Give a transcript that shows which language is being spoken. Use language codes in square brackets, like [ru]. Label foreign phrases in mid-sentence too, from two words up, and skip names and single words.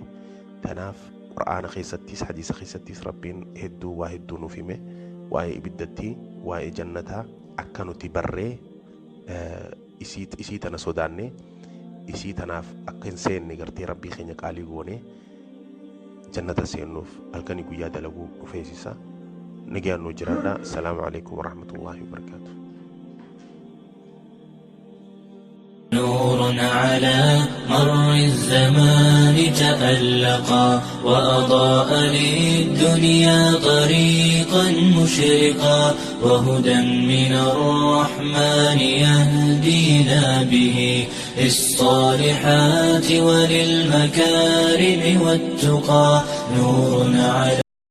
[om] Tanaaf quraana keessattis hadiisa keessattis rabbiin hedduu waa hedduu nuuf hime waa'ee ibiddatti waa'ee jannataa akka nuti barree isii tana sodaanne isii tanaaf akka hin seenne gartee rabbii keenya qaalii goone jannata seennuuf halkanii guyyaa dalaguu dhufeessisa. Nagaan nu jiraadha. [ar] السلام عليكم ورحمة الله وبركاته. نور على مر الزمان تألقا وأضاء للدنيا طريقا مشرقا وهدى من الرحمن يهدينا به للصالحات وللمكارم والتقى نور على